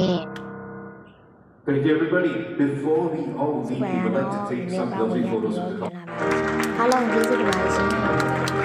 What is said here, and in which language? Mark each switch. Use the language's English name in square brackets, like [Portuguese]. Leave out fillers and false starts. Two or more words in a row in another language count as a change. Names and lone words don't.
[English] Thank you, everybody. Before we all [Burmese] စ [English] leave, [Burmese] ပွဲ [English] we would [Burmese] ကတော့ [English] like to take [Burmese] ဒီနေ့ [English] some [Burmese] ပါဝင် [English] lovely [Burmese] ရပြီး [English] photos [Burmese] တော့ [English] of the [Burmese] ပြန်လာပါအားလုံးကျေးဇူးတင်ပါတယ်ရှင်